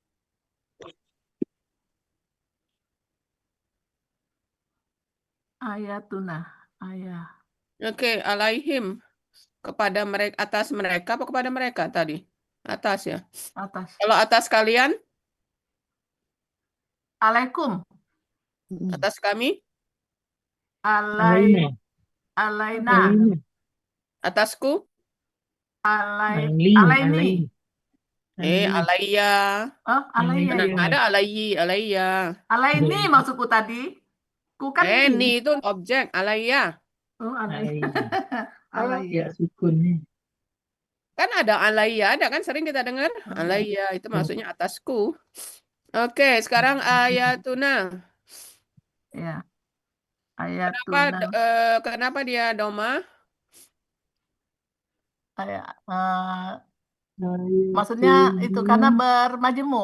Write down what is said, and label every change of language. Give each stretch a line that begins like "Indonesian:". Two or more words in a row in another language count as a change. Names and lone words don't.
Indonesian: Ayatuna. Ayah. Oke, alaihim, kepada mereka, atas mereka apa kepada mereka tadi? Atas ya. Atas. Kalau atas kalian, Alaikum. atas kami, Alaina. Alaina. Alaina. atasku, Alain. Alaini. Alain. alaiya. Oh, alaiya. Alaiya. Ada alaiya. Alaini maksudku tadi. Ku kan ini. Ni itu objek, alaiya. Oh, alaiya. Ya Alaiya. sukun nih. Kan ada alaiya, ada kan sering kita dengar. Alaiya itu maksudnya atasku. Oke, sekarang ayatuna. Ya. Kenapa Ayatuna. kenapa dia doma? Ayat. Maksudnya itu karena bermajemuk.